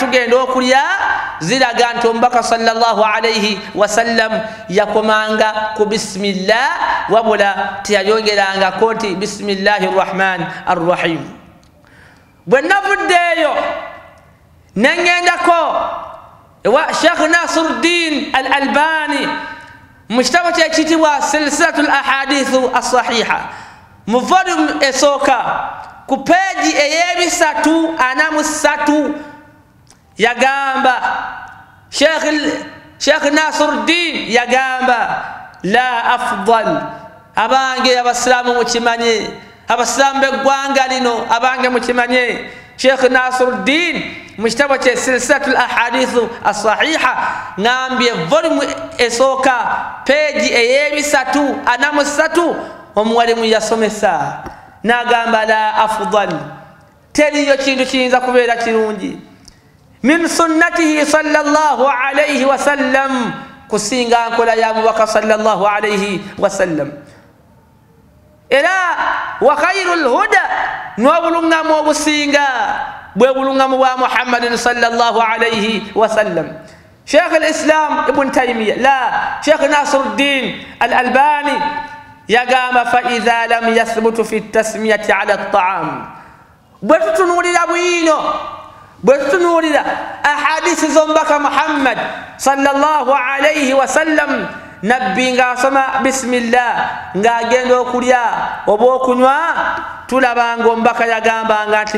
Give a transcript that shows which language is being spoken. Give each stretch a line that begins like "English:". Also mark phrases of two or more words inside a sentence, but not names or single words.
Ganda: tugenda okulya ziraga nti omubaka
Arabic: صلى الله عليه وسلم
Ganda: yakomanga ku bismillah wabula teyayongerangako nti
Arabic: بسم الله الرحمن الرحيم
Ganda: bwe navuddeeyo nengendako ewa Sheikh Nasiruddin al-Albani mu kitabo kyekitibwa
Arabic: سلسلة الأحاديث الصحيحة
Ganda: mu volume esooka ku peji eyebisatu anamusatu yagamba Sheikh Nasiruddin yagamba
Arabic: لا أفضل
Ganda: abange abasilamu mukimanye abasilamu beggwanga lino abange mukimanye Sheikh Nasiruddin mu kitabo kye
Arabic: سلسلة الأحاديث الصحيحة
Ganda: ngambye volume esooka peji eyebisatu anamusatu omuwalimu yasomesa nagamba
Arabic: لا أفضل
Ganda: teriyo kintu kiyinza kubeera kirungi
Arabic: من سنته صلى الله عليه وسلم
Ganda: kusinga nkola ya mubaka
Arabic: صلى الله عليه وسلم
Ganda: era
Arabic: وخير الهدى
Ganda: n'obulungamu obusinga bwe bulungamu bwa
Arabic: محمد صلى الله عليه وسلم
Ganda: Sheikh al-Islam Ibn Taymiyyah la Sheikh Nasiruddin al-Albani yagamba
Arabic: فإذا لم يثبت في التسمية على الطعام
Ganda: bwe tutunulira bwino bwe tutunulira ahadisi zombaka Muhammad
Arabic: صلى الله عليه وسلم
Ganda: nabbi nga asoma bismillah nga agenda okulya oba okunywa tulabanga ombaka yagambanga nti